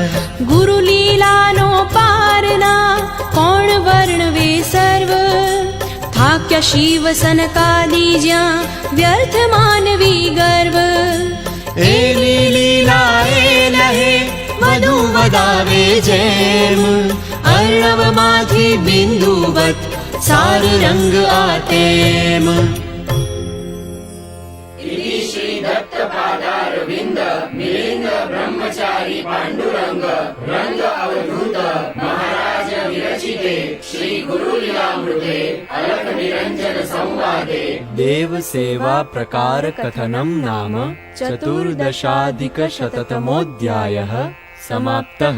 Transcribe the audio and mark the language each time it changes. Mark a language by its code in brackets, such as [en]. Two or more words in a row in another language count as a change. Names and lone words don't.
[gu] ગુરુ લીલાનો પારના કોણ વર્ણવે સર્વ, થાક્યા શિવ સનકાદી જ્યાં વ્યર્થ માનવી ગર્વ. એની લીલા એ લહે વધુ વધાવે જેમ, અર્ણવમાંથી બિંદુવત સાર રંગ આ તેમ. [sa] श्री दत्त पादारविंद मिलिंद ब्रह्मचारी पांडुरंग रंग अवधूत महाराज विरचिते श्री गुरुलीलामृते अलख निरंजन संवादे देव सेवा प्रकार कथनं नाम चतुर्दशाधिक शततमोऽध्यायः समाप्तः.